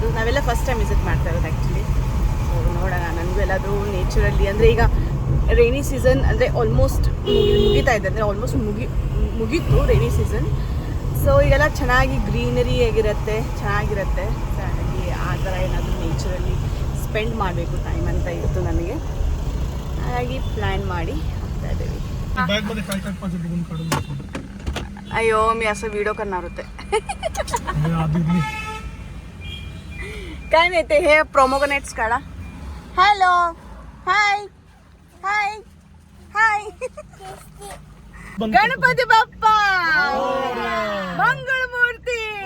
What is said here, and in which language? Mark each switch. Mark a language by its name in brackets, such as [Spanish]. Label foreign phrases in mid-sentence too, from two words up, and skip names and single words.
[Kannada] ನಾವೆಲ್ಲ [English] first time visit [Kannada] ಮಾಡ್ತಾ ಇರೋದು ಆ್ಯಕ್ಚುಲಿ. ಸೊ ನೋಡೋಣ, ನನಗೂ ಎಲ್ಲಾದರೂ ನೇಚರಲ್ಲಿ ಅಂದರೆ ಈಗ [English] rainy season [Kannada] ಅಂದರೆ ಆಲ್ಮೋಸ್ಟ್ ಮುಗಿತಾ ಇದೆ, ಅಂದರೆ ಆಲ್ಮೋಸ್ಟ್ ಮುಗೀತು [English] rainy season. [Kannada] ಸೊ ಈಗೆಲ್ಲ ಚೆನ್ನಾಗಿ ಗ್ರೀನರಿ ಆಗಿರುತ್ತೆ, ಚೆನ್ನಾಗಿರುತ್ತೆ. ಸೊ ಹಾಗಾಗಿ ಆ ಥರ ಏನಾದರೂ ನೇಚರಲ್ಲಿ ಸ್ಪೆಂಡ್ ಮಾಡಬೇಕು ಟೈಮ್ ಅಂತ ಇತ್ತು ನನಗೆ. ಹಾಗಾಗಿ ಪ್ಲ್ಯಾನ್ ಮಾಡಿ ಹೋಗ್ತಾ ಇದ್ದೀವಿ. [Marathi] अयो मी असं व्हिडिओ करणार होते. काय नाही ते हे प्रोमोगनेट्स काढा. [English] Hello, hi hi hi. [Marathi] गणपती बाप्पा मंगळ मूर्ती.